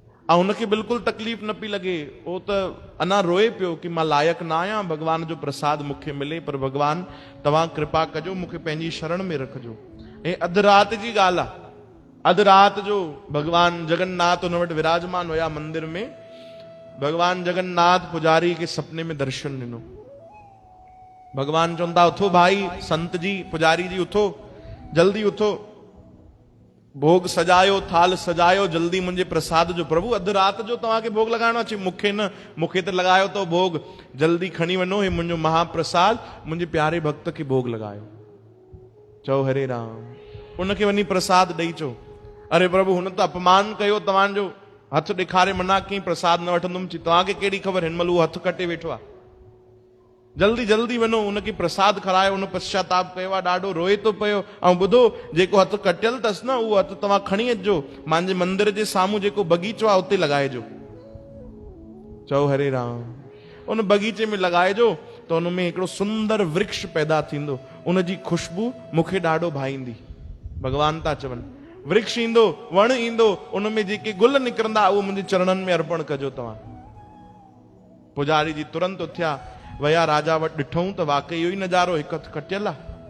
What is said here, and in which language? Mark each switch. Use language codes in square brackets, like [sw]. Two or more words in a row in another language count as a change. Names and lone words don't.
[sd] ऐं हुनखे बिल्कुलु तकलीफ़ न पई लॻे, उहो त अञा रोए पियो कि मां लाइक़ु न आहियां भॻवान जो प्रसाद मूंखे मिले, पर भॻवान तव्हां कृपा कजो, मूंखे पंहिंजी शरण में रखिजो। ऐं अधु राति जी ॻाल्हि आहे, अधु राति जो भॻवान जगन्नाथ हुन वटि विराजमान हुया मंदिर में। भॻवान जगन्नाथ पुजारी खे सपने में दर्शन ॾिनो। भॻवान चवनि था उथो भाई संत जी, पुजारी जी उथो, जल्दी उथो, भोग सजायो, थाल सजायो, जल्दी मुंहिंजे प्रसाद जो। प्रभु अधु राति जो तव्हांखे भोग लॻाइणो आहे? मूंखे न, मूंखे त लॻायो तो भोग, जल्दी खणी वञो, हे मुंहिंजो महाप्रसाद, मुंहिंजे प्यारे भक्त खे भोग लॻायो। चओ हरे राम, उनखे वञी प्रसाद ॾेई चो, अरे प्रभु हुन त अपमान कयो तव्हांजो, हथ ॾेखारे मना कई प्रसाद न वठंदुमि। चई तव्हांखे कहिड़ी ख़बर, हिन महिल उहो हथ कटे वेठो आहे, जल्दी जल्दी वञो उनखे प्रसाद खारायो। उन पश्चाताप कयो आहे, ॾाढो रोए थो पियो। ऐं ॿुधो, जेको हथु कटियल अथसि न, उहो हथु तव्हां खणी अचिजो, मुंहिंजे मंदिर जे साम्हूं जेको बगीचो आहे उते लॻाइजो। चओ हरे राम। उन बगीचे में लॻाइजो त उन में हिकिड़ो सुंदर वृक्ष पैदा थींदो, उनजी खुशबू मूंखे ॾाढो भाईंदी। भॻवान था चवनि, वृक्ष ईंदो, वण ईंदो, उन में जेके गुल निकिरंदा उहो मुंहिंजे चरणनि में अर्पण कजो तव्हां। पुजारी जी तुरंत उथिया, वया राजा वटि ॾिठऊं त वाकई इहो ई नज़ारो, हिकु हथु कटियल आहे।